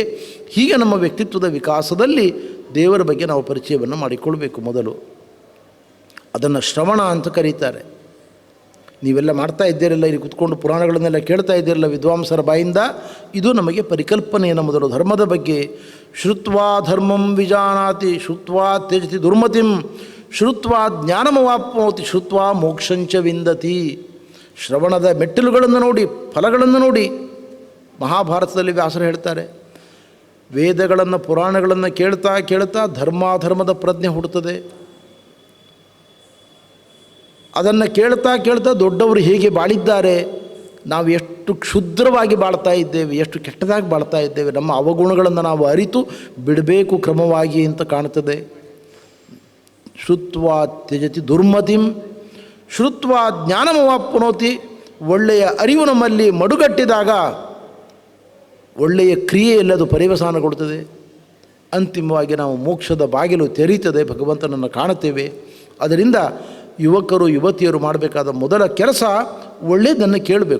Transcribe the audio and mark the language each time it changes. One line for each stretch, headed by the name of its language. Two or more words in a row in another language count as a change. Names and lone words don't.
Kannada: ಹೀಗೆ ನಮ್ಮ ವ್ಯಕ್ತಿತ್ವದ ವಿಕಾಸದಲ್ಲಿ ದೇವರ ಬಗ್ಗೆ ನಾವು ಪರಿಚಯವನ್ನು ಮಾಡಿಕೊಳ್ಬೇಕು. ಮೊದಲು ಅದನ್ನು ಶ್ರವಣ ಅಂತ ಕರೀತಾರೆ. ನೀವೆಲ್ಲ ಮಾಡ್ತಾ ಇದ್ದೀರಲ್ಲ, ಇಲ್ಲಿ ಕುತ್ಕೊಂಡು ಪುರಾಣಗಳನ್ನೆಲ್ಲ ಕೇಳ್ತಾ ಇದ್ದೀರಲ್ಲ ವಿದ್ವಾಂಸರ ಬಾಯಿಂದ, ಇದು ನಮಗೆ ಪರಿಕಲ್ಪನೆಯನ್ನು ಮೊದಲು ಧರ್ಮದ ಬಗ್ಗೆ.
Sanskrit: ಶ್ರುತ್ವಾ ಧರ್ಮಂ ವಿಜಾನಾತಿ ಶ್ರುತ್ವಾ ತ್ಯಜತಿ ದುರ್ಮತಿಂ ಶ್ರುತ್ವಾ ಜ್ಞಾನಮವಾಪ್ನೋತಿ ಶ್ರುತ್ವಾ ಮೋಕ್ಷಂಚ ವಿಂದತಿ.
Kannada: ಶ್ರವಣದ ಮೆಟ್ಟಿಲುಗಳನ್ನು ನೋಡಿ, ಫಲಗಳನ್ನು ನೋಡಿ. ಮಹಾಭಾರತದಲ್ಲಿ ವ್ಯಾಸರು ಹೇಳ್ತಾರೆ, ವೇದಗಳನ್ನು ಪುರಾಣಗಳನ್ನು ಕೇಳ್ತಾ ಕೇಳ್ತಾ ಧರ್ಮಾಧರ್ಮದ ಪ್ರಜ್ಞೆ ಹುಟ್ಟುತ್ತದೆ. ಅದನ್ನು ಕೇಳ್ತಾ ಕೇಳ್ತಾ ದೊಡ್ಡವರು ಹೇಗೆ ಬಾಳಿದ್ದಾರೆ, ನಾವು ಎಷ್ಟು ಕ್ಷುದ್ರವಾಗಿ ಬಾಳ್ತಾ ಇದ್ದೇವೆ, ಎಷ್ಟು ಕೆಟ್ಟದಾಗಿ ಬಾಳ್ತಾ ಇದ್ದೇವೆ, ನಮ್ಮ ಅವಗುಣಗಳನ್ನು ನಾವು ಅರಿತು ಬಿಡಬೇಕು ಕ್ರಮವಾಗಿ ಅಂತ ಕಾಣ್ತದೆ.
Sanskrit: ಶ್ರುತ್ವಾ ತ್ಯಜತಿ ದುರ್ಮತಿಂ ಶ್ರುತ್ವಾ ಜ್ಞಾನಮವಾಪ್ನೋತಿ.
Kannada: ಒಳ್ಳೆಯ ಅರಿವು ನಮ್ಮಲ್ಲಿ ಮಡುಗಟ್ಟಿದಾಗ ಒಳ್ಳೆಯ ಕ್ರಿಯೆಯಲ್ಲಿ ಅದು ಪರ್ಯವಸಾನಗೊಳ್ಳುತ್ತದೆ. ಅಂತಿಮವಾಗಿ ನಾವು ಮೋಕ್ಷದ ಬಾಗಿಲು ತೆರೀತದೆ, ಭಗವಂತನನ್ನು ಕಾಣುತ್ತೇವೆ. ಅದರಿಂದ ಯುವಕರು ಯುವತಿಯರು ಮಾಡಬೇಕಾದ ಮೊದಲ ಕೆಲಸ ಒಳ್ಳೆಯದನ್ನು ಕೇಳಬೇಕು.